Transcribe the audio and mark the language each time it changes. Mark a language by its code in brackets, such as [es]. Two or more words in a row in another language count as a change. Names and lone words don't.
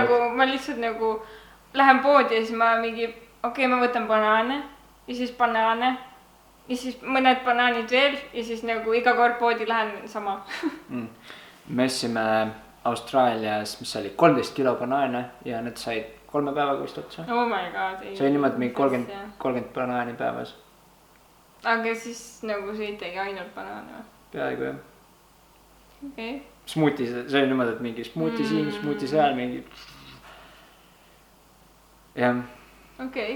[et] Nagu, ma lihtsalt nagu lähen poodi ja siis ma mingi, ma võtan banaane ja siis banaane ja siis mõned banaanid veel ja siis nagu iga kord poodi lähen sama. Me ostsime Austraalias, mis oli 13 kilo banaane ja need said 3 päevaga vist otsa. [en] Oh my god. [et] See oli niimoodi mingi 30 banaani päevas. Aga siis nagu sõitegi ainult banaane või? Peaaegu jah. Okei. Smuuti, see oli niimoodi, et mingi smuuti siin, smuuti seal, mingi. Jah. Okei.